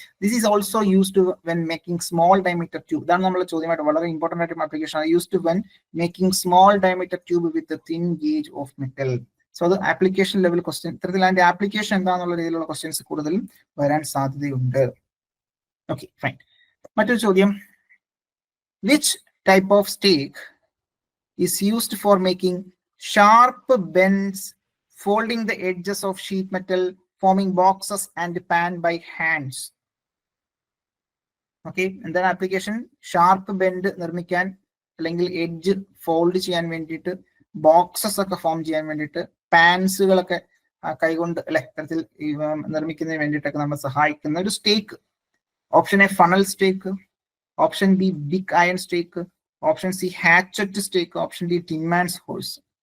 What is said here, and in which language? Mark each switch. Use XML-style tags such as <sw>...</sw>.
<en>This is also used when making small diameter tube.</en> <ml>ഇതാണ് നമ്മുടെ ചോദ്യമായിട്ട് വളരെ ഇമ്പോർട്ടന്റ് ആയിട്ടുള്ള application.</ml> <en>Used when making small diameter tube with thin gauge of metal.</en> <ml>So അത് application level question, ഇത്തരത്തിൽ അതിന്റെ application എന്താണെന്നുള്ള രീതിയിലുള്ള ക്വസ്റ്റ്യൻസ് കൂടുതലും വരാൻ സാധ്യതയുണ്ട്.</ml> <en>Okay, fine.</en> <ml>മറ്റൊരു ചോദ്യം,</ml> <en>Which type of stake is used for making sharp bends, folding the edges of sheet metal, forming boxes and pan by hands.</en> <ml>Okay, എന്താണ് ആപ്ലിക്കേഷൻ? ഷാർപ്പ് ബെൻഡ് നിർമ്മിക്കാൻ അല്ലെങ്കിൽ എഡ്ജ് ഫോൾഡ് ചെയ്യാൻ വേണ്ടിയിട്ട്, ബോക്സസ് ഒക്കെ form ചെയ്യാൻ വേണ്ടിയിട്ട്, പാൻസുകളൊക്കെ കൈകൊണ്ട് അല്ലെ ഇത്തരത്തിൽ നിർമ്മിക്കുന്നതിന് വേണ്ടിയിട്ടൊക്കെ നമ്മൾ സഹായിക്കുന്ന ഒരു സ്റ്റേക്ക്.</ml> <en>Option A funnel stake, option B big iron stake, option C hatchet stake, option D tinman's horse.</en>